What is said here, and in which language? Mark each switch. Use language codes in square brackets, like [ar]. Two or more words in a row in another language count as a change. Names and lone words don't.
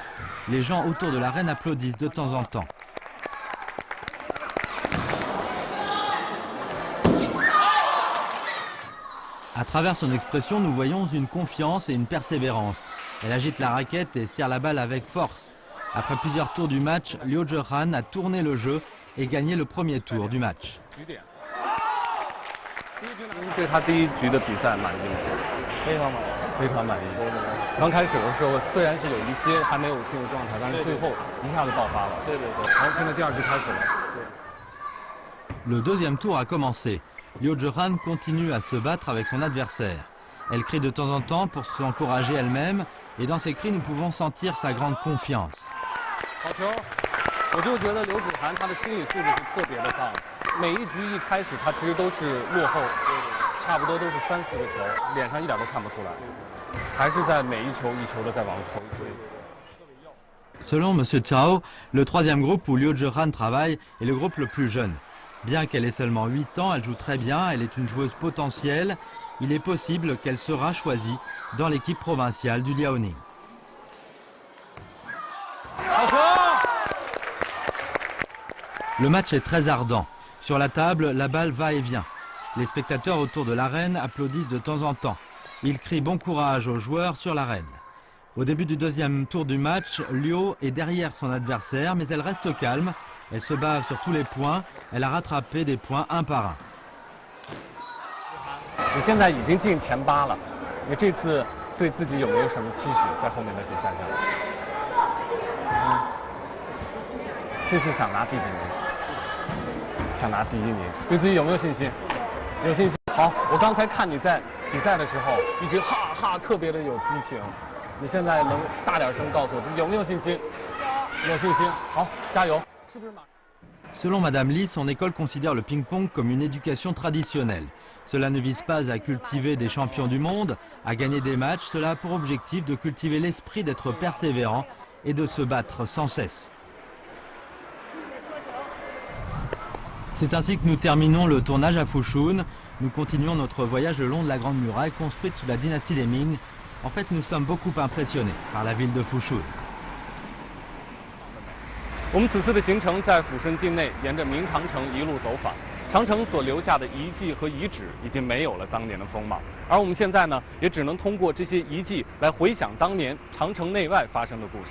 [fr] Les gens autour de l'arène applaudissent de temps en temps. À travers son expression, nous voyons une confiance et une persévérance. Elle agite la raquette et serre la balle avec force. Après plusieurs tours du match, Liu Zhehan a tourné le jeu et gagné le premier tour du match. [zh] 对他第一局的比赛满意吗？非常满意，非常满意。刚开始的时候虽然是有一些还没有进入状态，但是最后一下子爆发了。对对对。然后现在第二局开始了。 [fr] Le deuxième tour a commencé. Liu Zhehan continue à se battre avec son adversaire. Elle crie de temps en temps pour s'encourager elle-même et dans ses cris nous pouvons sentir sa grande confiance. [zh] 好球！我就觉得刘芷涵她的心理素质是特别的棒。每一局一开始她其实都是落后，差不多都是3、4个球，脸上一点都看不出来，还是在每一球一球的在往回追。 [fr] Selon M. Chao, le troisième groupe où Liu Zhehan travaille est le groupe le plus jeune. Bien qu'elle ait seulement 8 ans, elle joue très bien, elle est une joueuse potentielle. Il est possible qu'elle sera choisie dans l'équipe provinciale du Liaoning. Le match est très ardent. Sur la table, la balle va et vient. Les spectateurs autour de l'arène applaudissent de temps en temps. Ils crient bon courage aux joueurs sur l'arène. Au début du deuxième tour du match, Liu est derrière son adversaire, mais elle reste calme. Elle se bat sur tous les points. Elle a rattrapé des points un par un. [zh] 你现在已经进前8了，你这次对自己有没有什么期许在后面的比赛上？这次想拿第几名？想拿第1名，对自己有没有信心？有信心。好，我刚才看你在比赛的时候一直哈哈特别的有激情，你现在能大点声告诉我自己有没有信心？有信心。好，加油！ [fr] Selon Madame Li, son école considère le ping-pong comme une éducation traditionnelle. Cela ne vise pas à cultiver des champions du monde, à gagner des matchs, cela a pour objectif de cultiver l'esprit d'être persévérant et de se battre sans cesse. C'est ainsi que nous terminons le tournage à Fushun. Nous continuons notre voyage le long de la Grande Muraille construite sous la dynastie des Ming. En fait, nous sommes beaucoup impressionnés par la ville de Fushun. [zh] 我们此次的行程在抚顺境内，沿着明长城一路走访。长城所留下的遗迹和遗址已经没有了当年的风貌，而我们现在呢，也只能通过这些遗迹来回想当年长城内外发生的故事。